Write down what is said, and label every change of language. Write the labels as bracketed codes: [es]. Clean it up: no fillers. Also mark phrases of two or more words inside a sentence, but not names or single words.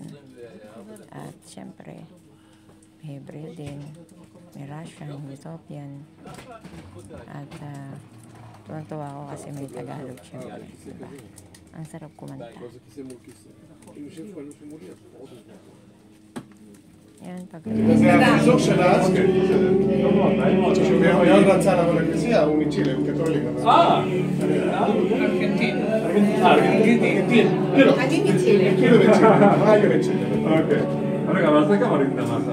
[tl] At syempre, may Hebrew din, may Russian, Ethiopian. At tuwang-tuwa ako kasi may Tagalog syempre. Diba? Ang sarap kumanta. Yan, [he] זה החיזוק של האצקל. מאוד רצה לבוא לכנסייה, הוא מצ'ילה, הוא קתולי. ארגנטין. אני מצ'ילה. כאילו מצ'ילה, מה היה מצ'ילה? אוקיי. רגע, אבל אתה גם ארגנטין למעשה.